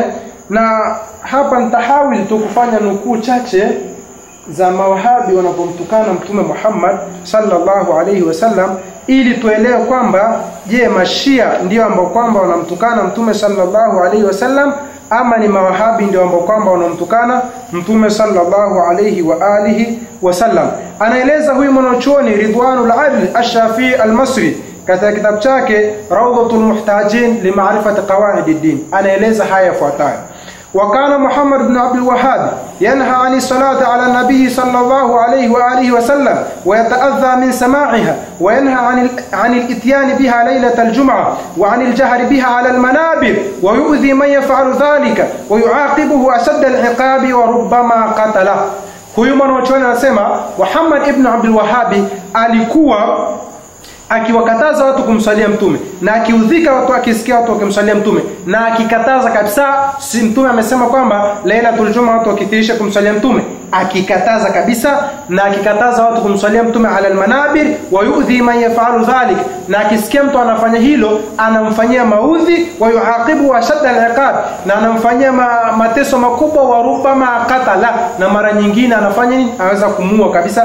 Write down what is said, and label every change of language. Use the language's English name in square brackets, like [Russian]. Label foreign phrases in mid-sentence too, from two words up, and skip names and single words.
[Swahili] Na hapa nitahawili tu kufanya nukuu chache za mawahabi wanapomtukana mtume Muhammad [Arabic] صلى الله عليه وسلم, [Swahili] ili tuelewe kwamba je, Mashia ndio ambao kwamba wanamtukana mtume [Arabic] صلى الله عليه وسلم, [Swahili] ama ni mawahabi ndio ambao kwamba wanamtukana mtume [Arabic] صلى الله عليه وآله وسلم. [Swahili] Anaeleza huyu mwanachuoni Ridwanul Adl Ash-Shafi'i Al-Masri katika kitabu chake Rawdatul Muhtajin li Ma'rifati Qawaid ad-Din. Anaeleza haya yafuatayo [Arabic] وكان محمد بن عبد الوهاب ينهى عن الصلاة على النبي صلى الله عليه وآله وسلم ويتأذى من سماعها، وينهى عن الاتيان بها ليلة الجمعة، وعن الجهر بها على المنابر، ويؤذي من يفعل ذلك ويعاقبه أشد العقاب وربما قتله. [Swahili] Huyu mwanachuoni anasema Muhammad ibn Abdul Wahhabi alikuwa akiwakataza watu kumsalia mtume, na akiudhika watu akisikia watu wakimsalia mtume, na akikataza kabisa. Si mtume amesema kwamba Lailatul Juma watu wakithirisha kumsalia mtume, akikataza kabisa, na akikataza watu kumsalia mtume [Arabic] على المنابر, ويؤذي من يفعل ذلك, [Swahili] na akisikia mtu anafanya hilo anamfanyia maudhi, [Arabic] ويعاقب أشد العقاب, [Swahili] na anamfanyia mateso makubwa, [Arabic] وربما قتل, [Swahili] na mara nyingine anafanya nini, anaweza kumuua kabisa.